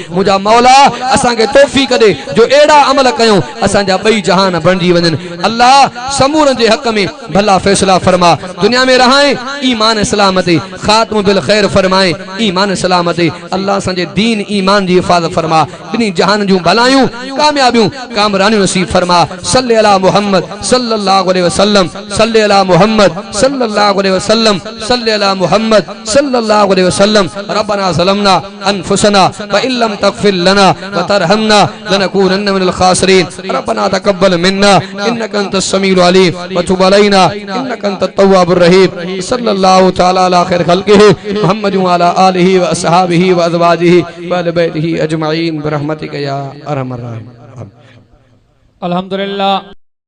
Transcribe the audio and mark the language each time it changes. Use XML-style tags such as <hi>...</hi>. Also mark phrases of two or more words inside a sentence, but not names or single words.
<sd>मुंहिंजा मौला असांखे तौफ़ीक़ ॾे जो अहिड़ा अमल कयूं असांजा ॿई जहान बणिजी वञनि। अल्लाह समूरनि जे हक़ में भला फ़ैसिला फरमा। दुनिया में रहाए ईमान सलामती,</sd> <ar>خاتمة بالخير</ar> <sd>फरमाए ईमान सलामती। अल्लाह असांजे दीन ईमान जी हिफ़ाज़त फरमा। ॿिन्ही जहान जूं भलायूं कामयाबियूं कामरानियूं नसीब फरमा।</sd> <ar>صل على محمد صلى الله عليه وسلم، صل على محمد صلى الله عليه وسلم، صل على محمد صلى الله عليه وسلم. ربنا ظلمنا أنفسنا وإن لم تغفر لنا وترحمنا لنكونن من الخاسرين. ربنا تقبل منا إنك أنت السميع العليم وتب علينا إنك أنت التواب الرحيم. صلى الله تعالى على خير خلقه محمد وعلى آله وأصحابه وأزواجه وأهل بيته أجمعين برحمتك يا أرحم الراحمين. अल्हम्दुलिल्लाह।</ar>